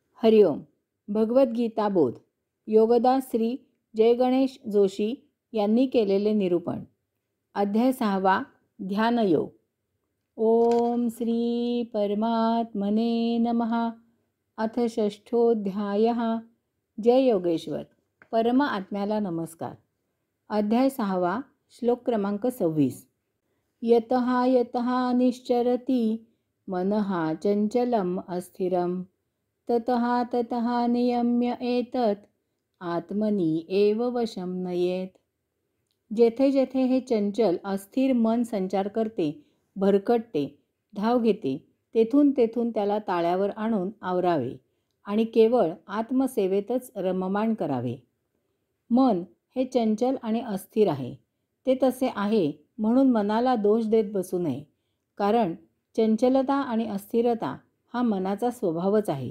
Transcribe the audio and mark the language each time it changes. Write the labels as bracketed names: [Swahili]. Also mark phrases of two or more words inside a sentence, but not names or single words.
[Marathi] हरिओम. भगवद्गीता बोध. योगदास श्री जयगणेश जोशी यांनी केलेले निरूपण. अध्याय 6. [Sanskrit] ध्यानयोग. ओम श्री परमात्मने नमः. अथ षष्ठोऽध्यायः. जय योगेश्वर. [Marathi] परम आत्म्याला नमस्कार. अध्याय 6. श्लोक क्रमांक 26. [Sanskrit] यतः यतः निश्चरति मनः चंचलम अस्थिरम ततः ततः नियम्य एतत् आत्मनि एव वशं नयेत. [Marathi] जेथे जेथे हे चंचल अस्थिर मन संचार करते, भरकटते, धाव घेते, तेथून तेथून त्याला ताळ्यावर आणून आवरावे आणि केवळ आत्मसेवेतच रममाण करावे. मन हे चंचल आणि अस्थिर आहे. ते तसे आहे म्हणून मनाला दोष देत बसू नये, कारण चंचलता आणि अस्थिरता हा मनाचा स्वभावच आहे.